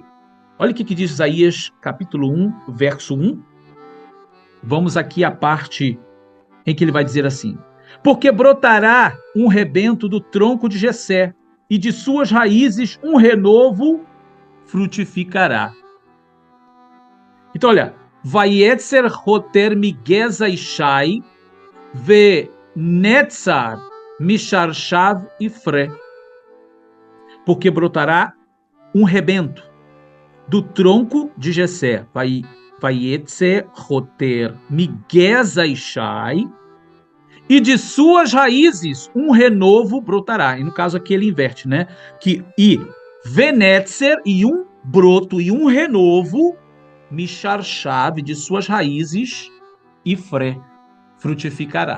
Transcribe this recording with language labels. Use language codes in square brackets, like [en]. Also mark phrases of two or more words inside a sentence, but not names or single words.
[pt] Olha o que diz Isaías, capítulo 1, verso 1. Vamos aqui à parte em que ele vai dizer assim: porque brotará um rebento do tronco de Jessé, e de suas raízes um renovo frutificará. Então, olha, [he] ויצא חטר מגזע ישי, ונצר משרשיו יפרה. [pt] Porque brotará um rebento do tronco de Jessé, [he] ויצא חטר מגזע ישי, [pt] e de suas raízes um renovo brotará. E no caso aqui ele inverte, né? E venetzer, e um broto, e um renovo, misharshav, de suas raízes, ifre, frutificará.